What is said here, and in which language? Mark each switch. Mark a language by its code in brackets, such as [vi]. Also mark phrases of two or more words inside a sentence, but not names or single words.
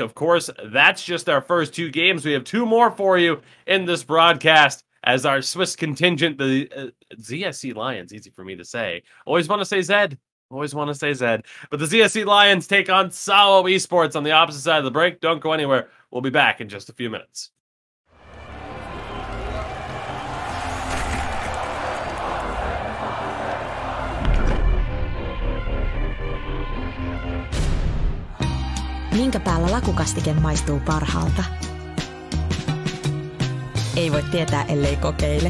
[en] Of course, that's just our first 2 games. We have 2 more for you in this broadcast as our Swiss contingent, the ZSC Lions, easy for me to say. Always want to say Zed. Always want to say Zed. But the ZSC Lions take on SAWO Esports on the opposite side of the break. Don't go anywhere. We'll be back in just a few minutes. [fi] Minkä päällä lakukastike maistuu parhaalta? Ei voi tietää, ellei kokeile.